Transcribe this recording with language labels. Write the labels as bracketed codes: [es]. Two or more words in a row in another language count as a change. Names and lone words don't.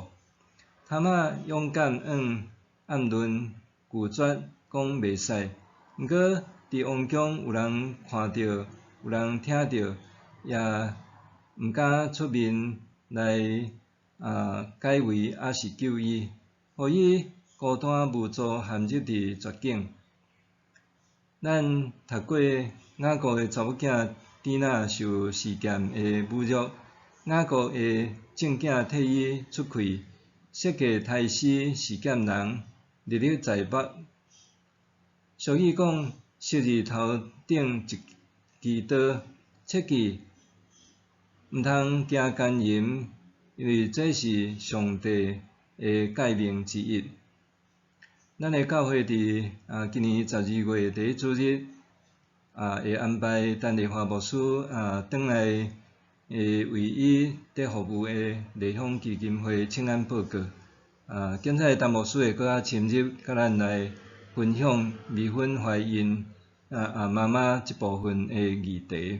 [nan] 塔玛勇敢暗论拒绝，讲袂使，毋过伫王宫有人看到，有人听到，也毋敢出面来解围，还是救伊，互伊孤单无助，陷入伫绝境。咱读过雅各诶查某囝底那受示剑诶侮辱，雅各诶正囝替伊出气，设计杀死示剑人，历历在目。俗语讲：昔日头顶一支刀，切记毋通行奸淫，因为这是上帝诶诫命之一。咱诶教会伫今年12月第一主日会安排陈丽华牧师转来为伊伫服务诶丽乡基金会请安报告。今仔陈牧师会搁较深入甲咱来分享未婚怀孕妈妈即部分诶议题。